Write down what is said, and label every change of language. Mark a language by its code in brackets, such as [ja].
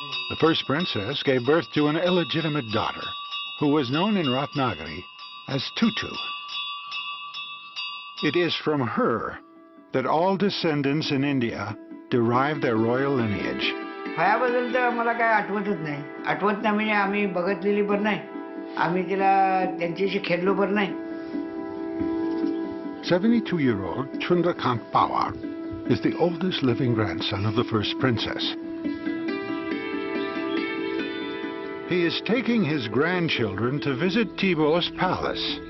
[en] The first princess gave birth to an illegitimate daughter, who was known in Ratnagiri as Tutu. It is from her that all descendants in India derive their royal lineage. [mr] हयाबद्दल तर मला काय आठवतच नाही. आठवत नाही म्हणजे आम्ही बघितलेली पण नाही. आम्ही तिला त्यांच्याशी खेळलो पण नाही. [en] 72-year-old Chundrakant Pawar is the oldest living grandson of the first princess. He is taking his grandchildren to visit Thibault's palace.